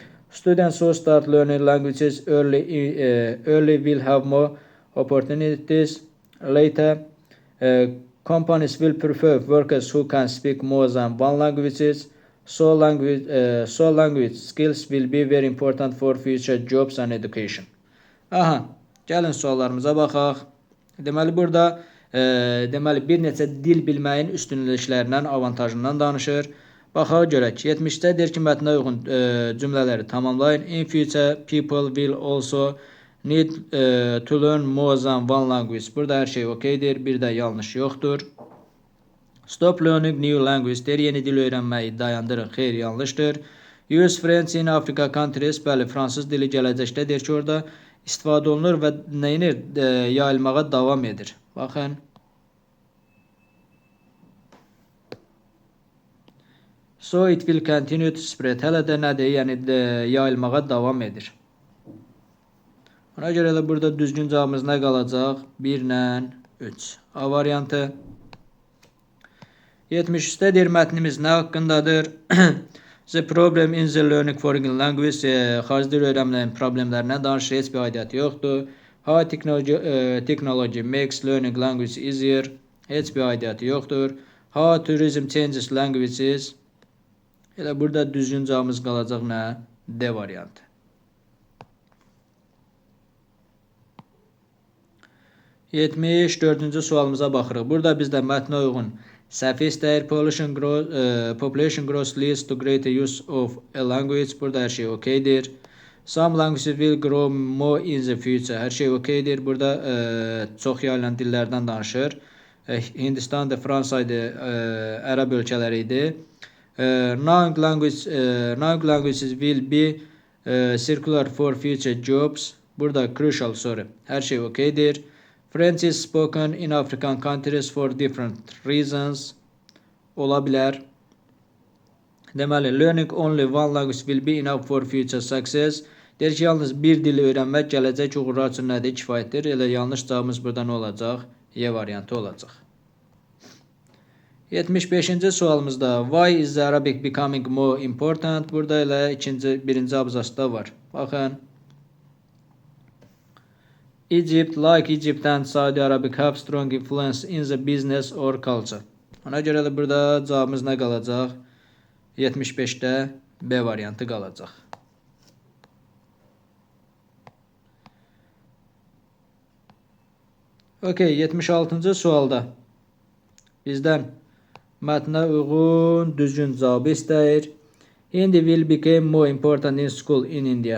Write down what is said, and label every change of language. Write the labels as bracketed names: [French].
[English] Students who start learning languages early will have more opportunities later. Companies will prefer workers who can speak more than one language. So language skills will be very important for future jobs and education. [Azerbaijani] Aha, gəlin suallarımıza baxaq. Deməli burada bir neçə dil bilməyin üstünlüklərindən, avantajından danışır. Baxaq görək. 70-də deyir ki, mətnə uyğun cümlələri tamamlayın. [English] In future, people will also need to learn more than one language. [Azerbaijani] Burada hər şey okeydir. Bir də yanlış yoxdur. [English] Stop learning new language [Azerbaijani] deyir. Yeni dil öyrənməyi dayandırın. Xeyr, yanlışdır. [English] Use French in Africa countries. [Azerbaijani] Bəli, fransız dili gələcəkdə deyir ki, orada istifadə olunur və nəyinir? Yayılmağa davam edir. Baxın. [English] So it will continue to spread. [Azerbaijani] Hələ də nədir? Yəni yayılmağa davam edir. Ona görə də burada düzgün cavabımız nə qalacaq? 1 ilə 3. A variantı. 73-də deyir mətnimiz nə haqqındadır? [English] The problem in the learning foreign language. [Azerbaijani] Xarici dil öyrənməyin problemlərindən danışır. Heç bir aidiyyəti yoxdur. [English] How technology makes learning language easier. [Azerbaijani] Heç bir aidiyyəti yoxdur. [English] How tourism changes languages. [Azerbaijani] Elə burada düzgün cavabımız qalacaq nə? D variantı. Yetmiş dördüncü sualımıza baxırıq. Burada bizdə mətnə uyğun səhv istəyir. [English] Population growth leads to greater use of a language. [Azerbaijani] Burada hər şey okeydir. [English] Some languages will grow more in the future. [Azerbaijani] Hər şey okeydir. Burada çox yayılan dillərdən danışır. Hindistan da, Fransa idi, Ərəb ölkələri idi. [English] Known languages will be circular for future jobs. [Azerbaijani] Burada crucial soru. Hər şey okeydir. [English] French is spoken in African countries for different reasons. [Azerbaijani] Ola bilər. Deməli, [English] learning only one language will be enough for future success. [Azerbaijani] Deyir ki, yalnız bir dili öyrənmək gələcək uğurlar üçün nədir? Kifayətdir. Elə yanlış cavabımız burada nə olacaq? Y variantı olacaq. 75-ci sualımızda [English] why is the Arabic becoming more important? [Azerbaijani] Burada elə birinci abzasda var. Baxın. [English] Egypt, like Egypt and Saudi Arabia have strong influence in the business or culture. [Azerbaijani] Ona görə də burada cavabımız nə qalacaq? 75-də B variantı qalacaq. Okay, 76-cı sualda bizdən mətnə uyğun düzgün cavabı istəyir. [English] Hindi will become more important in school in India.